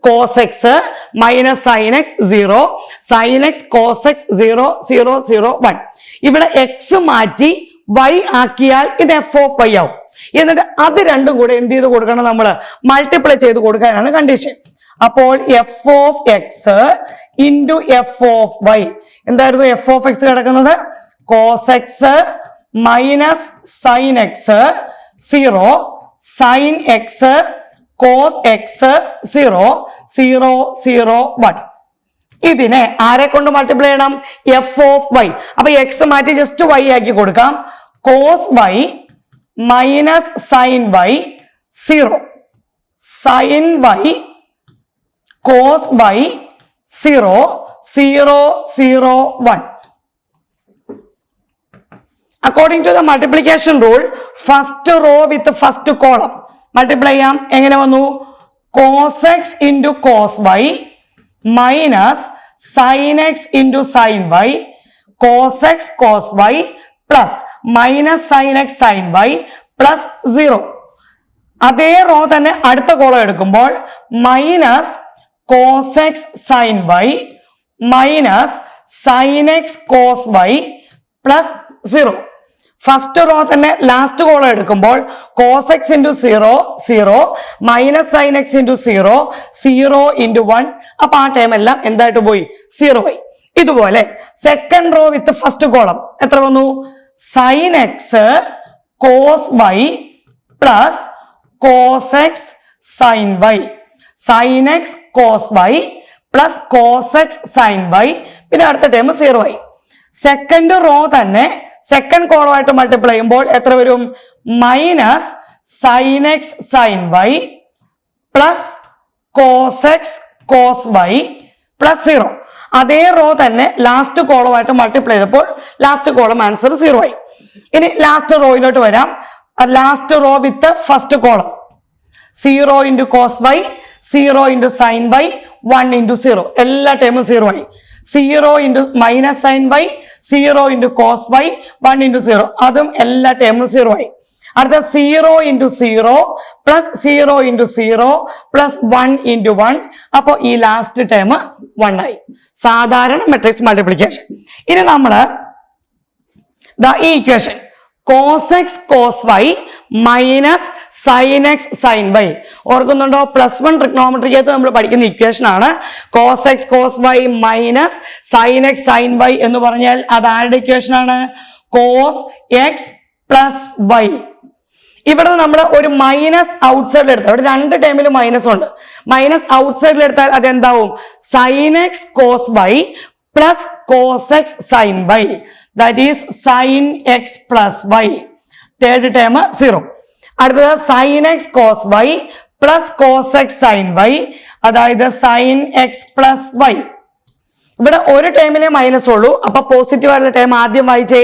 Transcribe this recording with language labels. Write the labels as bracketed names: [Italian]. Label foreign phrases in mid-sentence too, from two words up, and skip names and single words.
[English] cos x minus sin x 0, sin x cos x 0, 0, 0, 1. [Malayalam] ഇവിടെ x മാറ്റി y ആക്കിയാൽ ഇത് [English] f of y [Malayalam] ആവും. എന്നിട്ട് അത് രണ്ടും കൂടെ എന്ത് ചെയ്ത് കൊടുക്കണം, നമ്മൾ മൾട്ടിപ്ലൈ ചെയ്ത് കൊടുക്കാനാണ് കണ്ടീഷൻ. അപ്പോൾ [English] f of x into f of y [Malayalam] എന്തായിരുന്നു [English] f of x [Malayalam] കിടക്കുന്നത്? [English] cos x minus sin x 0, sin x cos x 0, 0, 0, 1. [Malayalam] ഇതിനെ ആരെ കൊണ്ട് മൾട്ടിപ്ലൈ ചെയ്യണം? [English] f of y. [Malayalam] അപ്പൊ x മാറ്റി ജസ്റ്റ് y ആക്കി കൊടുക്കാം. [English] cos y minus sin y 0, sin y cos y 0, 0, 0, 1. According to the multiplication rule, first row with the first column multiply ചെയ്യാം. [Malayalam] എങ്ങനെ വന്നു? [English] cos x into cos y minus sin x into sin y, cos x cos y plus minus sin x sin y plus 0. [Malayalam] അതേ റോ തന്നെ അടുത്ത കോളം എടുക്കുമ്പോൾ [English] മൈനസ് cos x sin y minus sin x cos y plus 0. first row [Malayalam] തന്നെ [English] last column [Malayalam] എടുക്കുമ്പോൾ [English] cos x into 0, 0, minus sin x into 0, 0 into 1. [Malayalam] അപ്പൊ ആ ടൈം എല്ലാം എന്തായിട്ട് പോയി? 0 ആയി. ഇതുപോലെ [English] second row with first column [Malayalam] എത്ര വന്നു? [English] sin x cos y plus cos x sin y, sin x cos y plus cos x sin y, [Malayalam] പിന്നെ അടുത്ത ടൈം 0 ആയി. [English] second row [Malayalam] തന്നെ സെക്കൻഡ് കോളമായിട്ട് മൾട്ടിപ്ലൈ ചെയ്യുമ്പോൾ എത്ര വരും? [English] minus sin x sin y plus cos x cos y plus 0. [Malayalam] അതേ റോ തന്നെ ലാസ്റ്റ് കോളമായിട്ട് മൾട്ടിപ്ലൈ ചെയ്തപ്പോൾ [English] last column answer [Malayalam] 0 ആയി. ഇനി ലാസ്റ്റ് റോയിലോട്ട് വരാം. [English] last row with first column 0 into cos y, 0 into sin y, 1 into 0. [Malayalam] എല്ലാ ടൈമും 0 ആയി. [English] 0 into minus sin y, 0 into cos y, 1 into 0. [Malayalam] അതും എല്ലാ ടൈമും 0 ആയി. [English] അടുത്ത 0 into 0 plus 0 into 0 plus 1 into 1. [Malayalam] അപ്പോൾ ഈ ലാസ്റ്റ് ടൈം 1 ആയി. സാധാരണ [English] matrix multiplication. [Malayalam] ഇനി നമ്മൾ ഈ ഇക്വേഷൻ [English] cos x cos y minus sin x sin y [Malayalam] ഓർക്കുന്നുണ്ടോ? +1 ട്രിഗ്നോമെട്രിക്കകത്ത് നമ്മൾ പഠിക്കുന്ന ഇക്വേഷൻ ആണ്. [English] cos x cos y minus sin x sin y [Malayalam] എന്ന് പറഞ്ഞാൽ അത് ആരുടെ ഇക്വേഷൻ ആണ്? [English] cos x plus y. [Malayalam] ഇവിടെ നമ്മൾ ഒരു [English] minus outside [Malayalam] എടുത്താൽ, ഇവിടെ രണ്ട് ടൈമിൽ മൈനസ് ഉണ്ട്. [English] minus outside [Malayalam] എടുത്താൽ അത് എന്താവും? [English] sin x cos y plus cos x sin y, that is sin x plus y. third time 0. അടുത്തത് sin x cos y plus cos x sin y, അതായത് sin x plus y. [Malayalam] ഇവിടെ ഒരു ടൈമിലെ മൈനസ് ഉള്ളൂ. അപ്പൊ പോസിറ്റീവ് ആയിട്ടുള്ള ടൈം ആദ്യം വായിച്ചേ.